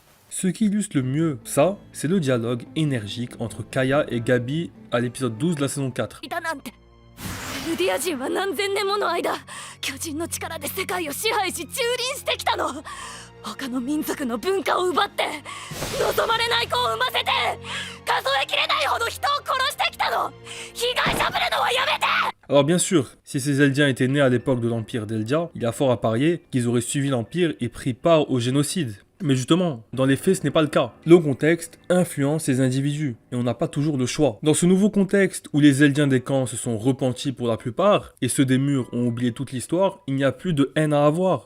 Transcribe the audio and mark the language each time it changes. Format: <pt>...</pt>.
<fr>Ce qui illustre le mieux ça, c'est le dialogue énergique entre Kaya et Gabi à l'épisode 12 de la saison 4.</fr> <ja>ルディア人は何千年もの間巨人の力で世界を支配し蹂躙してきたの。他の民族の文化を奪って望まれない子を産ませて数えきれないほど人を殺してきたの。被害者ぶるのはやめて。</ja> <fr>Alors bien sûr, si ces Eldiens étaient nés à l'époque de l'Empire d'Eldia, il y a fort à parier qu'ils auraient suivi l'Empire et pris part au génocide. Mais justement, dans les faits, ce n'est pas le cas. Le contexte influence ces individus, et on n'a pas toujours le choix. Dans ce nouveau contexte où les Eldiens des camps se sont repentis pour la plupart, et ceux des murs ont oublié toute l'histoire, il n'y a plus de haine à avoir.</fr>